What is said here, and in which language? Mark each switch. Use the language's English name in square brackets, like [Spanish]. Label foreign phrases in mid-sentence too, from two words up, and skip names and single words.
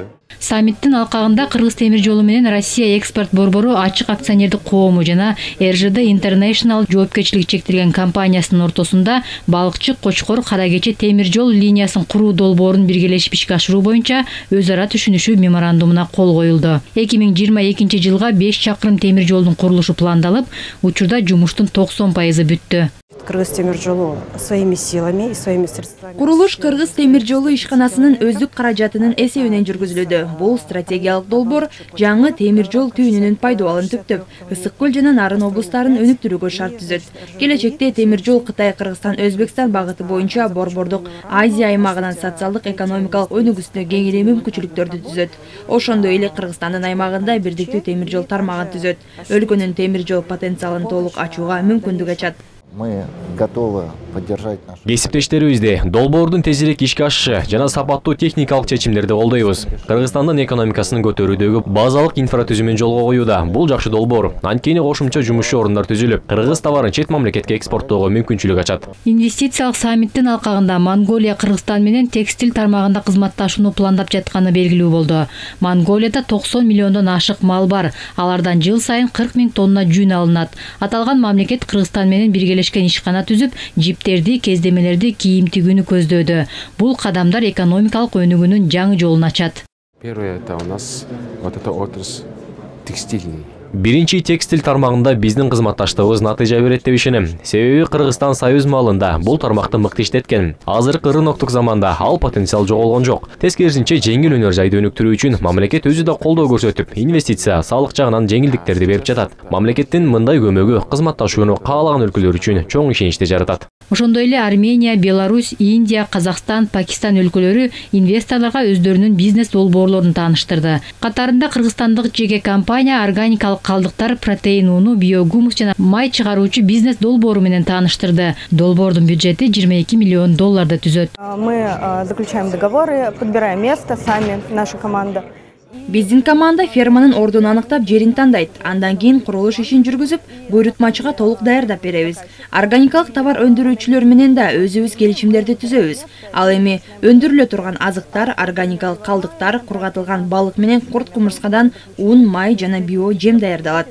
[Kyrgyz] Саммиттин алкагында Кыргыз темир жолу менен Россия экспорт борбору ачык акционердик коому жана РЖД International жоопкерчилиги чектелген компаниясынын ортосунда балыкчы Кочкор Каракечи темир жол линиясын куруу долбоорун биргелешип ишке ашыруу боюнча өз ара түшүнүшүү меморандумуна кол коюлду. 2022 жылга 5 чакырым темир жолдун курулушу пландалып, учурда жумуштун 90% бүттү. [Russian] Кыргыз темир жолу своими силами и своими средствами. [Kyrgyz] Курулуш Кыргыз темир жолу ишканасынын өздүк каражатынын эсебинен жүргүзүлүүдө. Бул стратегиялык долбоор жаңы темир жол түйүнүнүн пайдалануулун түптөп, Ысык көл жана Нарын облустарын өнүктүрүүгө шарт түзөт. Келечекте темир жол Кытай, Кыргызстан, Өзбекстан багыты боюнча борбордук Азия аймагынан социалдык экономикалык өнүгүүсүнө кеңири мүмкүнчүлүктөрдү түзөт. Ошондой эле Кыргызстандын аймагында бирдиктүү темир жол тармагын түзөт. Өлкөнүн темир жол потенциалын толук ачууга мүмкүндүк ачат. [Russian] Мы готовы поддержать нашу. [Kyrgyz] Кесиптештерибизди долбоордун тезирээк ишке ашышы жана сапаттуу техникалык чечимдерди колдойбуз. Кыргызстандын экономикасын көтөрүүдөгү базалык инфратүзүмүн жолго коюуда. Бул жакшы долбоор. Анткени кошумча жумушчу орундар түзүлүп, кыргыз товарын чет мамлекетке экспорттоого мүмкүнчүлүк ачат. Инвестициялык саммиттин алкагында Монголия Кыргызстан менен текстиль тармагында кызматташууну пландап жатканы белгилүү болду. Монголияда 90 миллиондон ашык мал бар. Алардан жыл сайын 40 000 тонна жүн алынат. Аталган мамлекет Кыргызстан менен биргелешкен ишкана түзүп, жиптерди, кездемелерди, кийим тигүүнү көздөөдү. Бул кадамдар экономикалык өнүгүүнүн жаңы жолун ачат. [Russian] Первое это у нас вот эта отрасль текстильный. [Kyrgyz] Биринчи текстиль тармагында биздин кызматташтыгыбыз натыйжа берет деп ишенем. Себеби Кыргызстан союз малында бул тармакты мыкты иштеткен. Азыркы рыноктук заманда ал потенциал жоголгон жок. Тескерисинче жеңил өнөр жайды өнүктүрүү үчүн мамлекет өзү да колдоо көрсөтүп, инвестиция, салык жагынан жеңилдиктерди берип жатат. Мамлекеттин мындай көмөгү кызматташууну каалаган өлкөлөр үчүн чоң ишеничти жаратат. Ошондой эле Армения, Беларусь, Индия, Казакстан, Пакистан өлкөлөрү инвесторлорго өздөрүнүн бизнес долбоорлорун тааныштырды. Катарында кыргызстандык жеке компания органикалык калдыктар, протеин уну, биогумус жана май чыгаруучу бизнес долбоору менен тааныштырды. Долбоордун бюджети 22 миллион долларды түзөт. [Russian] Мы заключаем договоры, подбираем место сами, наша команда. [Kyrgyz] Биздин команда ферманын ордун аныктап, жерин тандайт. Андан кийин курулуш ишин жүргүзүп, буйрутмачыга толук даярдап беребиз. Органикалык товар өндүрүүчүлөр менен да өзүбүз келишимдерди түзөбүз. Ал эми өндүрүлө турган азыктар, органикалык калдыктар, кургатылган балык менен курт кумурскадан ун, май жана био жем даярдалат.